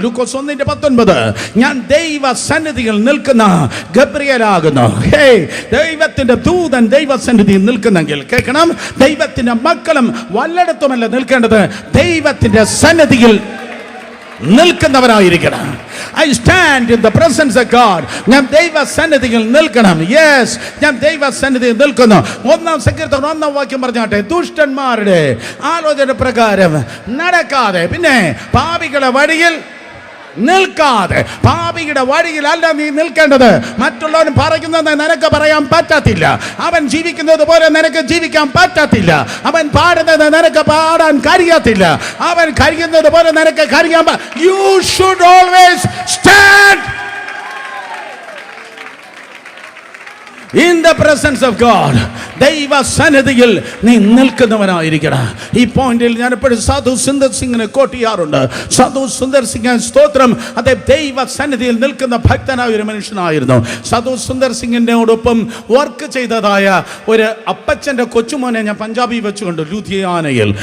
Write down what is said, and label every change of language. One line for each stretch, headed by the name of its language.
Malayalam: ലൂക്കോസ് 1:19. ഞാൻ ദൈവ സന്നിധിയിൽ നിൽക്കുന്ന ഗബ്രിയേലാകുന്നു. ദൈവത്തിന്റെ ദൂതൻ ദൈവ സന്നിധിയിൽ നിൽക്കുന്നെങ്കിൽ കേൾക്കണം, ദൈവത്തിന്റെ മക്കളും വല്ലയിടത്തുമല്ല നിൽക്കേണ്ടത്, ദൈവത്തിന്റെ സന്നിധിയിൽ നിൽക്കുന്നവരായിരിക്കണം.
English: I stand in the presence of God.
Malayalam: ഞാൻ ദൈവ സന്നിധിയിൽ നിൽക്കണം. യെസ്, ഞാൻ ദൈവ സന്നിധിയിൽ നിൽക്കുന്നു. 1 സങ്കീർത്തനം 1 വാക്യം പറഞ്ഞാട്ടെ, ദുഷ്ടന്മാരുടെ ആലോചന പ്രകാരം നടക്കാതെ, പിന്നെ പാപികളുടെ വഴിയിൽ നിൽക്കാതെ. പാപിയുടെ വഴിയിലല്ല നീ നിൽക്കേണ്ടത്. മറ്റുള്ളവൻ പറയുന്നത് നിനക്ക് പറയാൻ പറ്റത്തില്ല. അവൻ ജീവിക്കുന്നത് പോലെ നിനക്ക് ജീവിക്കാൻ പറ്റത്തില്ല. അവൻ പാടുന്നത് നിനക്ക് പാടാൻ കഴിയത്തില്ല. അവൻ കഴിയുന്നത് പോലെ നിനക്ക് കഴിയാൻ.
English: You should always stand in the presence of God.
Malayalam: ദൈവ സന്നിധിയിൽ നീ നിൽക്കുന്നവനായിരിക്കണം. ഈ പോയിന്റിൽ ഞാൻ എപ്പോഴും സാധു സുന്ദർ സിംഗിനെ കോട്ട് ചെയ്യാറുണ്ട്. സാധു സുന്ദർ സിംഗ് സ്തോത്രം, അതേ ദൈവ സന്നിധിയിൽ നിൽക്കുന്ന ഭക്തനായ ഒരു മനുഷ്യനായിരുന്നു. സാധു സുന്ദർ സിംഗിനോടൊപ്പം വർക്ക് ചെയ്തതായ ഒരു അപ്പച്ചൻ്റെ കൊച്ചുമോനെ ഞാൻ പഞ്ചാബി വെച്ചുകൊണ്ട് ലുധിയാനയിൽ.